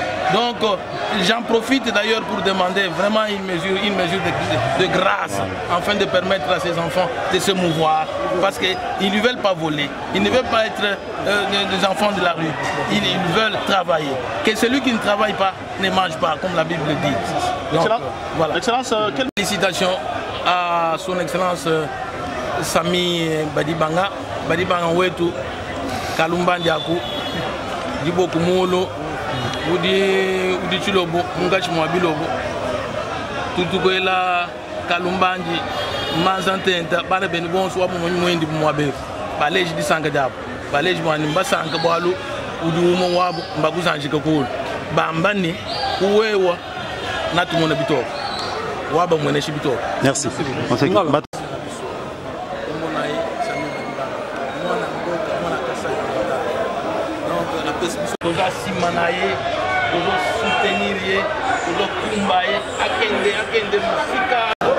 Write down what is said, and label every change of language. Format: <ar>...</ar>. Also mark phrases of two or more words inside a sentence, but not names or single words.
<fr>Donc j'en profite d'ailleurs pour demander vraiment une mesure de grâce, afin de permettre à ces enfants de se mouvoir, parce qu'ils ne veulent pas voler, ils ne veulent pas être des enfants de la rue, ils veulent travailler. Que celui qui ne travaille pas ne mange pas, comme la Bible dit. Donc, voilà. Excellence, quelle félicitations à son Excellence Sami Badibanga, Wetu, Kalumba Ndiaku, Dibo Kumolo, Udi Chilobo, Mungachi Mwabilobo, Tutukoela, Kalumbanji, Mazantenta, Barabeni Bonso, Mwendi Mwabe, Baleji di Sankadab, Baleji Mwanimba Sankabalu, Udu Mwabu, Mbakuzanji Kakul, Bambani, Uwewa, Natumona Bito, Waba Mweneshi Bito. Merci.</fr> <ln>Toza simanaye, toza soutenir, toza kumbaye, akende musika.</ln>